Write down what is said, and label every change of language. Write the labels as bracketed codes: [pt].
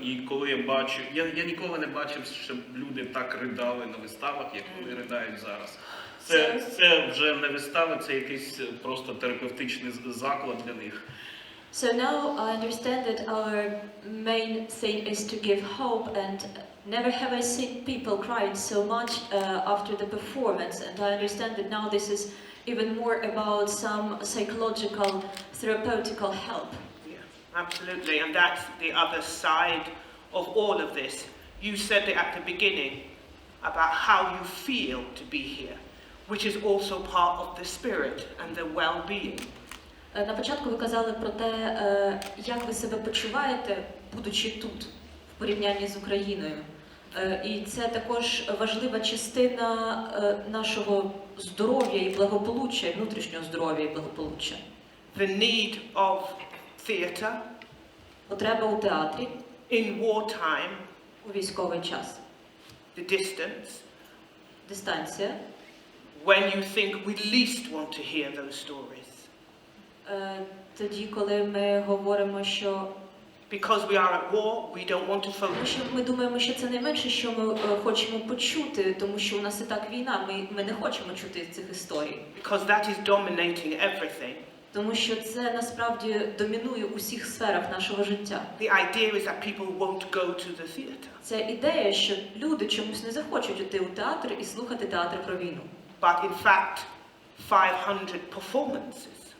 [uk] І коли я бачу, я ніколи не бачив, щоб люди так ридали на виставах, як вони ридають зараз. Це вже не вистави, це якийсь просто терапевтичний заклад для них. [en] So now I understand that our main thing is to give hope, and never have I seen people crying so much after the performance, and I understand that now this is even more about some psychological, therapeutical help. Yeah, absolutely, and that's the other side of all of this. You said it at the beginning about how you feel to be here, which is also part of the spirit and the well-being. [uk] На початку ви казали про те, як ви себе почуваєте, будучи тут, в порівнянні з Україною. І це також важлива частина нашого здоров'я і благополуччя, внутрішнього здоров'я і благополуччя. [en] The need of theatre [uk] Потреба у театрі [en] in wartime, [uk] у військовий час. [en] the distance, [uk] Дистанція. [en] when you think we least want to hear those stories. [uk] Тоді, коли ми говоримо, що [en] Because we are at war, we don't want to focus. [uk] ми думаємо, що це найменше, що ми хочемо почути, тому що у нас і так війна, ми не хочемо чути цих історій. [en] Because that is dominating everything. [uk] Тому що це насправді домінує у всіх сферах нашого життя. [en] The idea is that people won't go to the theatre. [uk] Це ідея, що люди чомусь не захочуть йти у театр і слухати театр про війну. [en] But in fact, 500 performances.